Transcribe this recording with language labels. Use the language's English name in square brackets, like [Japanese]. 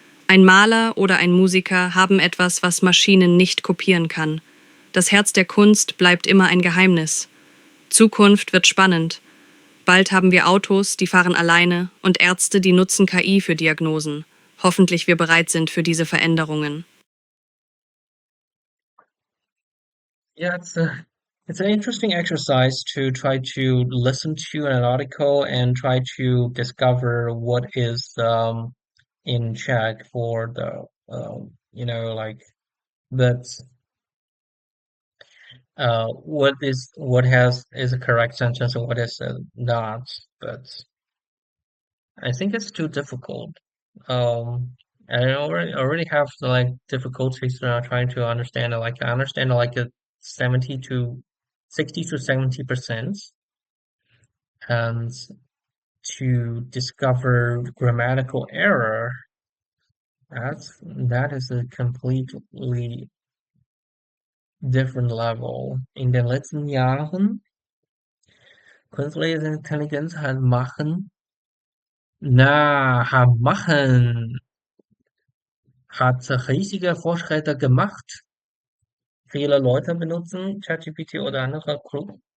[German] Ein Maler oder ein Musiker haben etwas, was Maschinen nicht kopieren kann. Das Herz der Kunst bleibt immer ein Geheimnis. Zukunft wird spannend. Bald haben wir Autos, die fahren alleine, und Ärzte, die nutzen KI für Diagnosen. Hoffentlich wir bereit sind für diese Veränderungen. [English] Yeah, it's an interesting exercise to try to listen to an article and try to discover what is in check for the like that what is a correct sentence and what is not. But I think it's too difficult. And I already have like difficulties trying to understand it. Like I understand like a 70 to 60 to 70%, and to discover grammatical error, that is a completely different level. [German] In den letzten Jahren, künstliche Intelligenz hat riesige Fortschritte gemacht. Viele Leute benutzen ChatGPT oder andere Klug.